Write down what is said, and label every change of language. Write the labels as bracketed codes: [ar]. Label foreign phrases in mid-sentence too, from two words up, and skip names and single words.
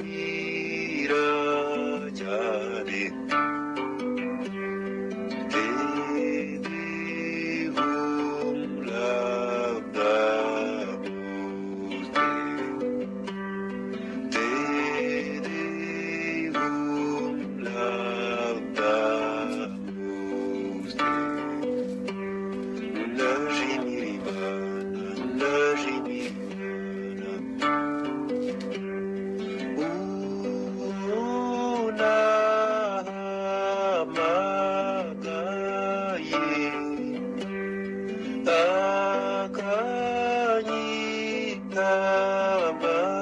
[rw] ndagushimira cyane. [la] Te Deum laudamus te. Te Deum laudamus te. Nunc et in semper. [rw] Uwo nahamagaye, akanyitaba.